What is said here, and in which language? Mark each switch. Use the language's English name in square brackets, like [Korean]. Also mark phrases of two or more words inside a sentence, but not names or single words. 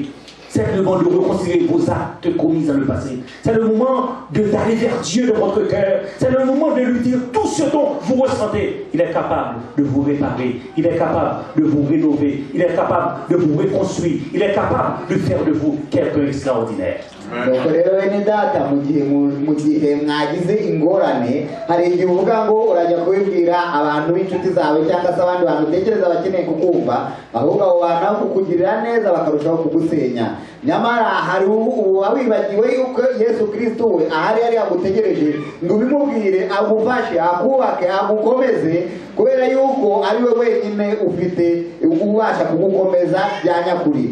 [French] C'est le moment de reconsidérer vos actes commis dans le passé. C'est le moment d'aller vers Dieu de votre cœur. C'est le moment de lui dire tout ce dont vous ressentez. Il est capable de vous réparer. Il est capable de vous rénover. Il est capable de vous reconstruire. Il est capable de faire de vous quelqu'un d'extraordinaire. [Kinyarwanda] Nuko rero bene data mu gihe mwagize ingorane hari igihe uvuga ngo urajya kubibwira abantu b'inshuti zawe cyangwa se abandi bantu utekereza bakeneye kukumva, ahubwo abo bantu aho kukugirira neza bakarushaho kugusenya. Nyamara hari uwawibagiwe yuko Yesu Kristo we ahari yari agutegereje ngo ubimubwire agufashe akubake agukomeze, kubera yuko ari we wenyine ufite ubasha kugukomeza bya nyakuri.